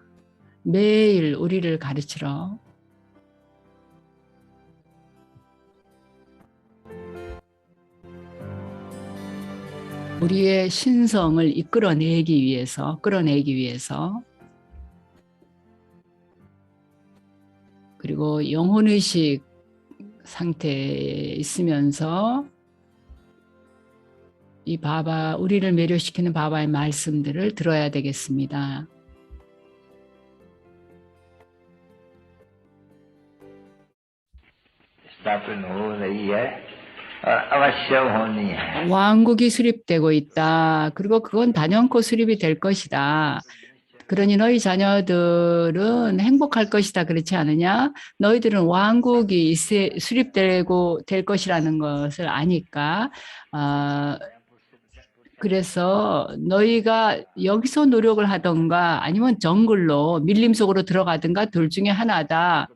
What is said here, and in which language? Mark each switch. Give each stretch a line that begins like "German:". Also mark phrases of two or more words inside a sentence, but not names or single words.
Korean: 매일 우리를 가르치러 우리의 신성을 끌어내기 위해서 그리고 영혼의식 상태에 있으면서 이 바바, 우리를 매료시키는 바바의 말씀들을 들어야 되겠습니다.
Hindi: स्थापन हो रही है और अवश्य होनी है।
Korean: 왕국이 수립되고 있다. 그리고 그건 단연코 수립이 될 것이다. 그러니 너희 자녀들은 행복할 것이다. 그렇지 않느냐? 너희들은 왕국이 수립되고 될 것이라는 것을 아니까. 그래서 너희가 여기서 노력을 하던가 아니면 정글로 밀림 속으로 들어가든가 둘 중에 하나다.